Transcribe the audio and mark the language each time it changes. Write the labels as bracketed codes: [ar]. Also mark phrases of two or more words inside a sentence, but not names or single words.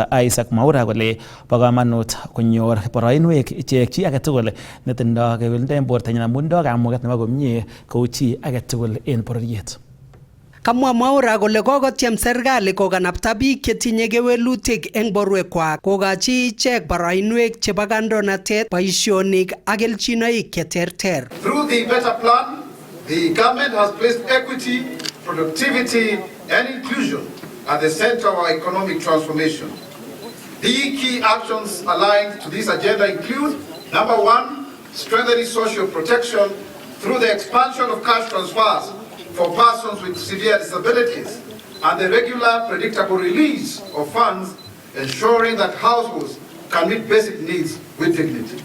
[kln] Isaac Mwaura kole bo komonut konyor boroinwek ichek chi agetugul netindo kewelindo en bortanyin amun tindo kamuget nebo komie kou chi agetugul en bororiet. Kamwa Mwaura kole kokotyem serikali kokanapta biik chetinye kewelutik eng borwekwak kokochi ichek boroinwek chebo kandoinatet, boisionik ak kelchinoik cheterter. [en] Through the better plan, the government has placed equity, productivity and inclusion at the center of our economic transformation. The key actions aligned to this agenda include: number 1, strengthening social protection through the expansion of cash transfers for persons with severe disabilities and the regular, predictable release of funds, ensuring that households can meet basic needs with dignity.